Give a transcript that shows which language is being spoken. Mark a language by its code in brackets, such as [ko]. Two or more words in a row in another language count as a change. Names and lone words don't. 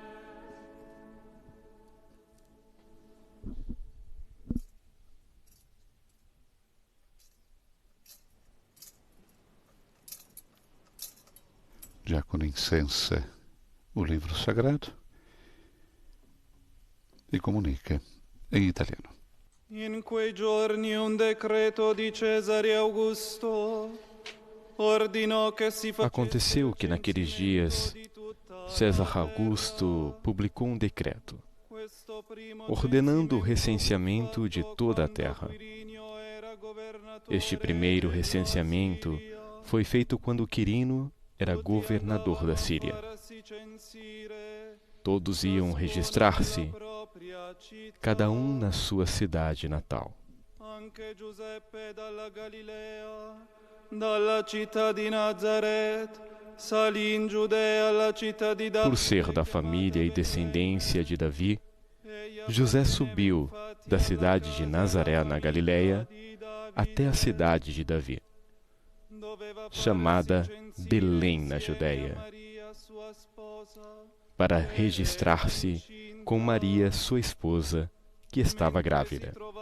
[pt] Diácono incensa o livro sagrado e comunica em italiano. [it] In quei giorni un decreto di Cesare Augusto ordinò che si facesse. [pt] Aconteceu que naqueles dias César Augusto publicou um decreto ordenando o recenseamento de toda a terra. Este primeiro recenseamento foi feito quando Quirino era governador da Síria. Todos iam registrar-se, cada um na sua cidade natal. [it] Anche Giuseppe dalla Galilea, dalla città di Nazaret, salì in Giudea alla città di Davide. [pt] Por ser da família e descendência de Davi, José subiu da cidade de Nazaré, na Galileia, até a cidade de Davi, chamada Belém, na Judéia, para registrar-se com Maria, sua esposa, que estava grávida.